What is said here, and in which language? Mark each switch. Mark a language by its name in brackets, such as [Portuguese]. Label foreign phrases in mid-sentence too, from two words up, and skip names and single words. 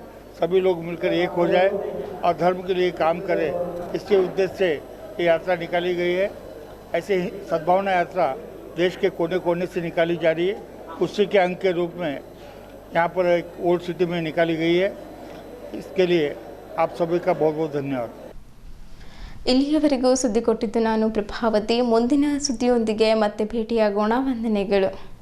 [Hindi] सभी लोग मिलकर एक हो जाए और धर्म के लिए काम करें, इसके उद्देश्य से ये यात्रा निकाली गई है। ऐसे ही सद्भावना यात्रा देश के कोने कोने से निकाली जा रही है। उसी के अंग के रूप में यहाँ पर एक ओल्ड सिटी में निकाली गई है। इसके लिए आप सभी का बहुत बहुत धन्यवाद। [Kannada] ಇಲ್ಲಿಯವರೆಗೂ ಸುದ್ದಿ ಕೊಟ್ಟಿದ್ದು ನಾನು ಪ್ರಭಾವತಿ. ಮುಂದಿನ ಸುದ್ದಿಯೊಂದಿಗೆ ಮತ್ತೆ ಭೇಟಿಯಾಗೋಣ. ವಂದನೆಗಳು.